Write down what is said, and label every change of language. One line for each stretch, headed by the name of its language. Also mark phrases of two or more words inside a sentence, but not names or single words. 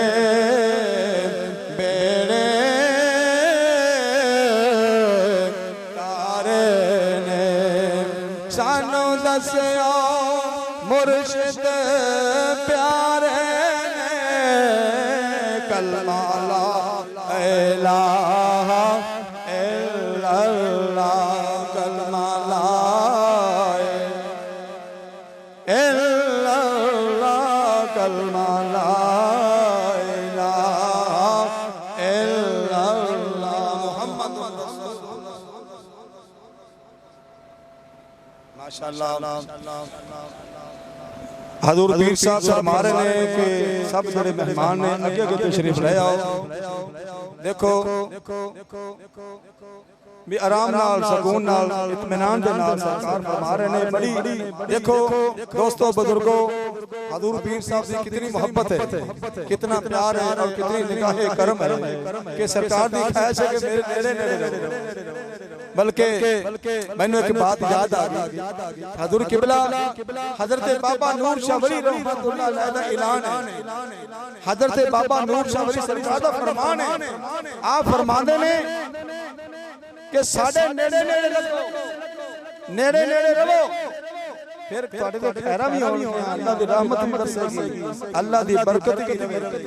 Punjabi: بیڑے تارے نے، سانوں دسیا مرشد پیارے نے، کلمہ
Arabic: لا إله إلا الله,
Punjabi: کلمہ لا
Arabic: إلا الله، كلمة لا إله إلا الله. محمد ما شاء الله.
Punjabi: حضور پیر صاحب فرما رہے نے کہ سب بڑے مہمان نے اگے اگے تشریف لے آؤ. دیکھو بھی آرام نال سکون نال اطمینان دے نال سرکار فرما رہے نے بڑی. دیکھو دوستو بزرگو,
Urdu: حضور پیر صاحب کی کتنی محبت ہے، کتنا پیار ہے اور کتنی نگاہِ کرم ہے
Punjabi: کہ سرکار دی خواہش ہے کہ میرے نیڑے نیڑے رہو.
Urdu: بلکہ میں نے ایک بات یاد آ گئی,
Punjabi: حضور قبلہ حضرت بابا نور شاہ ولی
Arabic: رحمۃ اللہ علیہ
Punjabi: دا اعلان ہے، حضرت بابا نور شاہ ولی سرکار دا فرمان ہے. آپ فرماندے نے کہ ساڈے نیڑے نیڑے رہو، نیڑے نیڑے رہو، پھر تہاڈے تے خیراں بھی ہونگیاں، اللہ دی رحمت بھی برسے گی، اللہ دی برکت بھی ملے گی.